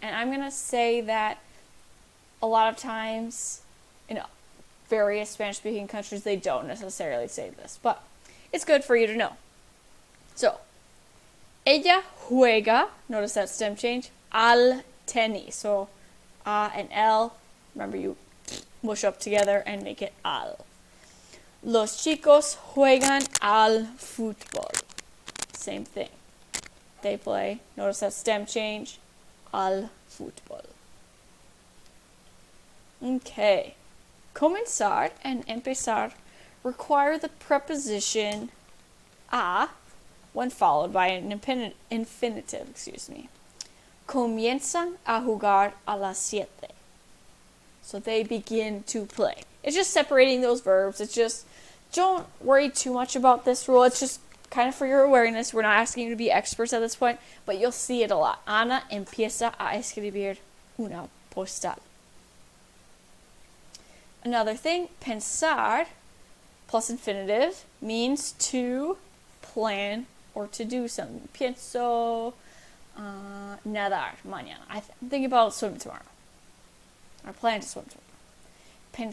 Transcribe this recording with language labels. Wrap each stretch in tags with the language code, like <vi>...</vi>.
<en>And I'm going to say that a lot of times in various Spanish-speaking countries, they don't necessarily say this, but it's good for you to know. So,</en> <es>ella juega,</es> <en>notice that stem change,</en> <es>al tenis.</es> <en>So, a and el, remember you mush up together and make it al.</en> <es>Los chicos juegan al fútbol.</es> <en>Same thing. They play, notice that stem change,</en> <es>al fútbol.</es> <en>Okay. Comenzar and empezar require the preposition a when followed by an infinitive,</en> <es>Comienzan a jugar a las 7.</es> <en>So they begin to play. It's just separating those verbs. It's just, don't worry too much about this rule. It's just kind of for your awareness. We're not asking you to be experts at this point, but you'll see it a lot.</en> <es>Ana empieza a escribir una postal.</es> <en>Another thing, pensar plus infinitive means to plan or to do something.</en> <es>Pienso nadar mañana.</es> <en>I'm thinking about swimming tomorrow. I plan to swim tomorrow.</en>